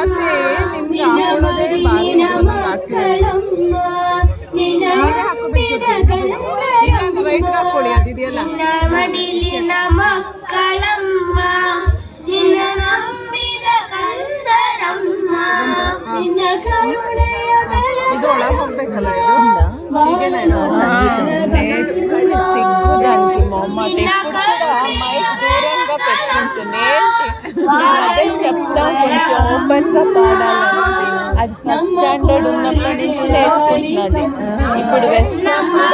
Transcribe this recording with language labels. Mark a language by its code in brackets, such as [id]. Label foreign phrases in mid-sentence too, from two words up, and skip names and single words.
[kn] ನಿನ್ನ ಮಡಿಲಿನ ಮಕ್ಕಳಮ್ಮ ನಿನ್ನ ನಂಬಿದ ಗಂಧರಮ್ಮ ನಿನ್ನ ಮಡಿಲಿನ ಮಕ್ಕಳಮ್ಮ ನಿನ್ನ ನಂಬಿದ ಗಂಧರಮ್ಮ ನಿನ್ನ ಕರುಣೆಯ ಹೋಗ್ಬೇಕಲ್ಲ ಇದು [te] సిగ్గుదానికి మొమ్మ దూరంగా పెట్టుకుంటుంది అదే చెప్తాం కొంచెం ఓపెన్ గా పాడాలని అది ఫస్ట్ స్టాండర్డ్ ఉన్నప్పటి నుంచి నేర్చుకుంటున్నది ఇప్పుడు వెస్టర్న్